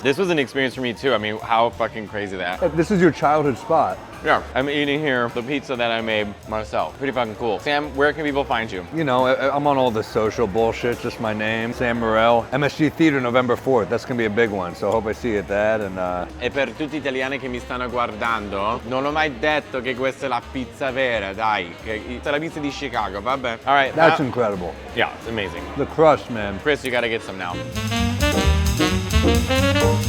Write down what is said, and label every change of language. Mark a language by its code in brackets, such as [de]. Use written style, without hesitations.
[en] This was an experience for me too. I mean, how fucking crazy that. This is your childhood spot. Yeah, I'm eating here the pizza that I made myself. Pretty fucking cool. Sam, where can people find you? You know, I'm on all the social bullshit, just my name, Sam Morril. MSG Theater, November 4th. That's gonna be a big one, so I hope I see you at that. And [it] E per tutti gli italiani che mi stanno guardando, non ho mai detto che questa è la pizza vera, dai. Questa è la pizza di Chicago, vabbè. [en] All right. that's incredible. Yeah, it's amazing. The crust, man. Chris, you gotta get some now.